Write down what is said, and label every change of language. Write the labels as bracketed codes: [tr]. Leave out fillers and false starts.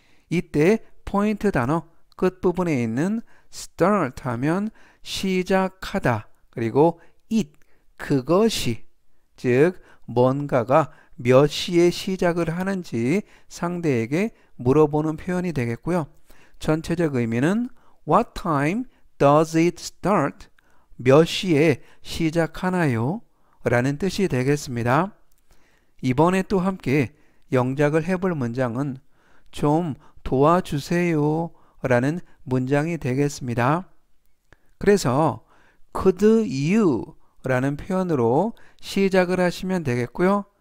[ko] 이때 포인트 단어 끝부분에 있는 start 하면 시작하다, 그리고 it 그것이, 즉 뭔가가 몇 시에 시작을 하는지 상대에게 물어보는 표현이 되겠고요. 전체적 의미는 [en] What time does it start? [ko] 몇 시에 시작하나요? 라는 뜻이 되겠습니다. 이번에 또 함께 영작을 해볼 문장은 좀 도와주세요 라는 문장이 되겠습니다. 그래서 [en] could you [ko] 라는 표현으로 시작을 하시면 되겠고요.